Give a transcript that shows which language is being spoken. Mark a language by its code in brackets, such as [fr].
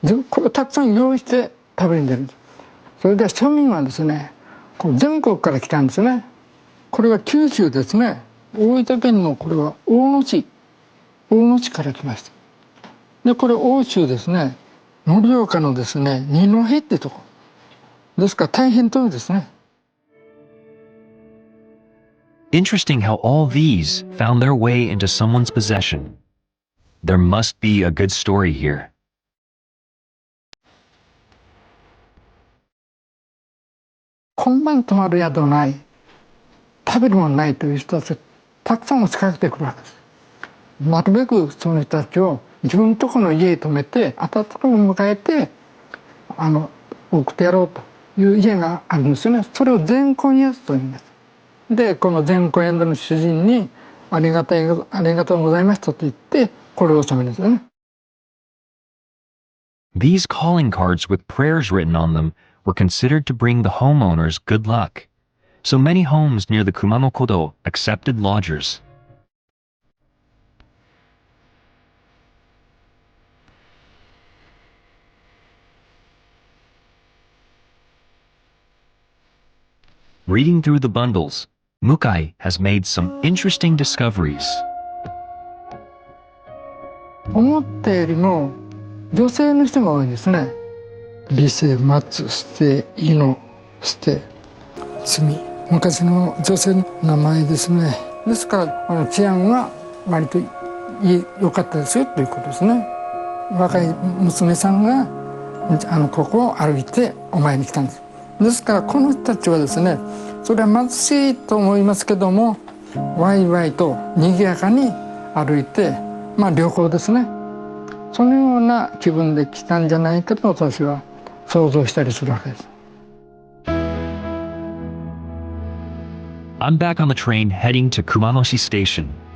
[ja] これをたくさん用意して食べに出るんです。それで庶民はですね、全国から来たんですね。これは九州ですね。大分県のこれは大野市から来ました。でこれ奥州ですね、盛岡のですね二戸ってとこですから大変遠いですね。 [en] Interesting how all these found their way into someone's possession. There must be a good story here. [ja] 今晩泊まる宿ない、食べるものないという人たちたくさん押しかけてくるわけです。なるべくその人たちを自分のところの家へ泊めて温かく迎えて送ってやろうという家があるんですよね。それを善行にやつというんです。でこの善行宿の主人にありがとうございましたと言ってこれを納めるんですよね。 [en] These calling cards with prayers written on them were considered to bring the homeowners good luck. So many homes near the Kumano Kodo accepted lodgers. Reading through the bundles, Mukai has made some interesting discoveries. [ja] 思ったよりも女性の人が多いですね。理性待つ捨て意の捨て罪、昔の女性の名前ですね。ですから治安は割と良かったですよということですね。若い娘さんがここを歩いてお参りに来たんです。ですからこの人たちはですね、それは貧しいと思いますけども、ワイワイと賑やかに歩いて、旅行ですね、そのような気分で来たんじゃないかと私は想像したりするわけです。 [en] I'm back on the train heading to Kumano Station.